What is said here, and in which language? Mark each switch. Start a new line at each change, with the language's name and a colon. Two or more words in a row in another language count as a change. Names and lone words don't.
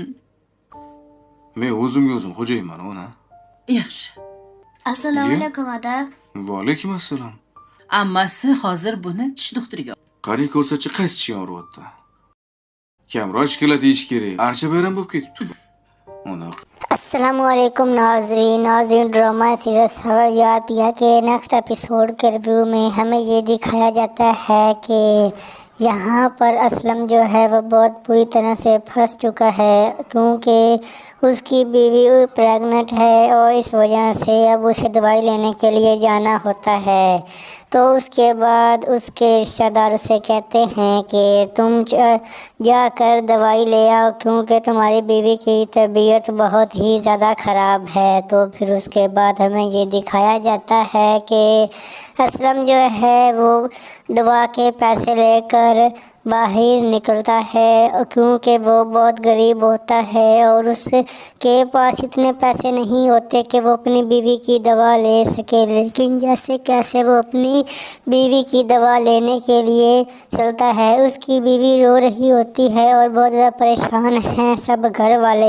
Uzbek: Men o'zim xo'jayinman, ona. Yaxshi. Assalomu alaykum ada. Va alaykum assalom. Ammasi hozir buni tish doktoriga. Qani ko'rsachi qaysi tish og'riyapti? Kamroq shikolat yeyish kerak. Archa bayram bo'lib ketibdi. Ona.
Urdu: السلام علیکم ناظرین
English: drama series
Urdu: ہوا یار پیا کے
English: next episode
Urdu: کے ریویو میں ہمیں یہ دکھایا جاتا ہے کہ یہاں پر اسلم جو ہے وہ بہت بری طرح سے پھنس چکا ہے کیونکہ اس کی بیوی پریگننٹ ہے اور اس وجہ سے اب اسے دوائی لینے کے لیے جانا ہوتا ہے. تو اس کے بعد اس کے رشتہ دار اسے کہتے ہیں کہ تم جا کر دوائی لے آؤ کیونکہ تمہاری بیوی کی طبیعت بہت ہی زیادہ خراب ہے. تو پھر اس کے بعد ہمیں یہ دکھایا جاتا ہے کہ اسلم جو ہے وہ دوا کے پیسے لے کر باہر نکلتا ہے کیونکہ وہ بہت غریب ہوتا ہے اور اس کے پاس اتنے پیسے نہیں ہوتے کہ وہ اپنی بیوی کی دوا لے سکے، لیکن جیسے کیسے وہ اپنی بیوی کی دوا لینے کے لیے چلتا ہے۔ اس کی بیوی رو رہی ہوتی ہے اور بہت زیادہ پریشان ہیں سب گھر والے۔